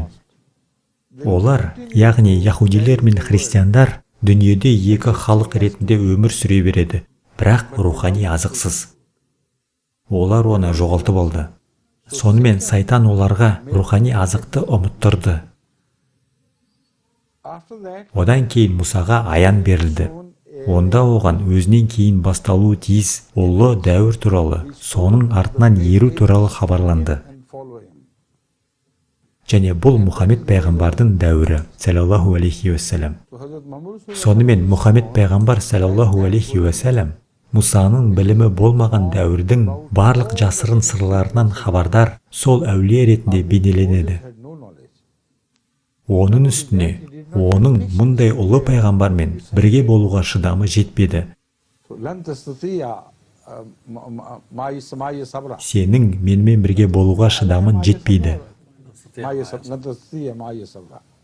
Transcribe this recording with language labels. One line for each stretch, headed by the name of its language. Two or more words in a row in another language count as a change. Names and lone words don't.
Kazakh: Олар, яғни яһудилер мен христиандар, дүниеде екі халық ретінде өмір сүре береді, бірақ рухани азықсыз. Олар оны жоғалтып алды. Сонымен сайтан оларға рухани азықты ұмыттырды.
English: after that
Kazakh: Одан кейін Мұсаға аян берілді. Онда оған өзінен кейін басталуы тиіс ұлы дәуір туралы, соның артынан еру туралы хабарланды.
English: and follow him.
Kazakh: Және бұл Мұхаммед пайғамбардың дәуірі,
Arabic: صلى الله عليه وسلم.
English: So Hazrat Muhammad
Kazakh: Сонымен Мұхаммед пайғамбар,
Arabic: صلى الله عليه وسلم,
Kazakh: Мұсаның білімі болмаған дәуірдің барлық жасырын сырларынан хабардар сол әулие ретінде бейнеленеді.
English: had no knowledge.
Kazakh: Оның үстіне, оның мұндай ұлы пайғамбармен бірге болуға шыдамы жетпеді.
Arabic: So لن تستطيع معي صبرا.
Kazakh: Сенің менімен бірге болуға шыдамын жетпейді.
Arabic: لن تستطيع معي صبرا.